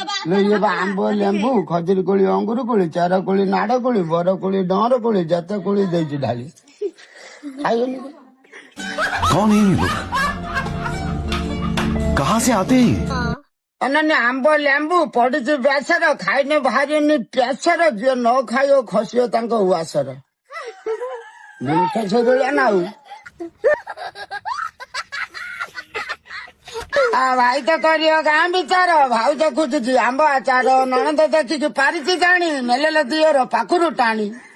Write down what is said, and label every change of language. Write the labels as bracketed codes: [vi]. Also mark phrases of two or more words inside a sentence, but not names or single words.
[or] ଲୋ, ଇଏ ବା ଆମ୍ବ, ଲେମ୍ବୁ, ଖଜୁରୀ କୋଳି, ଅଙ୍ଗୁର କୋଳି, ଚାର କୋଳି, ନାଡ କୋଳି, ବର କୋଳି, ଡଅଁର କୋଳି, ଯେତେ କୋଳି ଦେଇଛି ଢାଳି। ଖାଇବନି କି? [hi] कौन है ये लोग? कहां से आते हैं ये? [or] ଅନନ୍ୟ ଆମ୍ବ, ଲେମ୍ବୁ ପଡିଛି ବେସର, ଖାଇନେ ବାହାରିନି ପ୍ରେସର। ଯିଏ ନ ଖାଇବ, ଖସିବ ତାଙ୍କ ଉଆସର। ଜିନିଷ ସେଇଭଳିଆ ନା ଆଉ। ଆ, ଭାଇ ତ କରିବ ଗାଁ ବିଚାର, ଭାଉଜ ଖୋଜୁଛି ଆମ୍ବ ଆଚାର, ନଣନ୍ଦ ଦେଖିକି ପାରିଛି ଜାଣି, ନେଲେଲେ ଦିଅର ପାଖରୁ ଟାଣି।